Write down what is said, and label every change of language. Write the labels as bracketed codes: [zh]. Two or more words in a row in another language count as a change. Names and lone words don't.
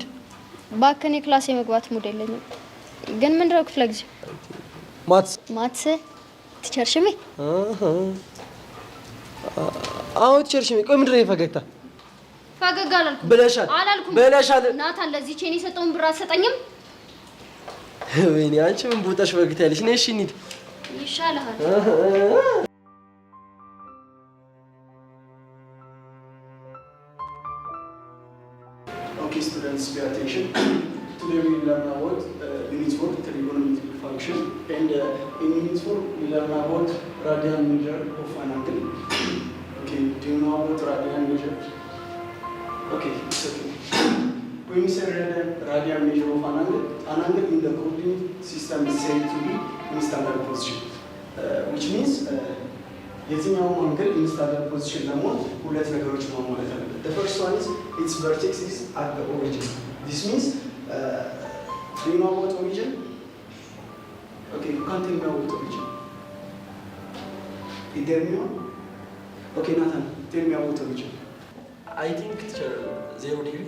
[am] ባከኔ ክላስ የመግባት ሙድ የለኝም ግን ምን ነው ክፍለ ጊዜ ማትስ ቲቸር ሽሜ አዎ ቲቸር ሽሜ ቆይ ምንድን ነው የፈገግታ ፈገግ አላልኩም ብለሻል ናታን ለዚህ ቼን የሰጠውን ብር አትሰጠኝም ወይኔ አንቺ ምን ቦታሽ ፈገግታ ያለሽ ነሽ እንሂድ ይሻልሃል [en] Okay, students, pay attention. Today we learn about unit 4, trigonometric function, and in unit 4 we learn about radian measure of an angle. Okay, do you know about radian measure? Okay, it's okay. When we say radian measure of an angle in the coordinate system is said to be in standard position, which means [am] የትኛው አንግል [en] in standard position [am] ለመሆን ሁለት ነገሮች ማሟላት አለበት. [en] The first one is its vertex is at the origin. This means do you know about origin? Okay, you can't tell me about origin. You tell me? Okay, Nathan, tell me about origin. I think teacher 0 degree.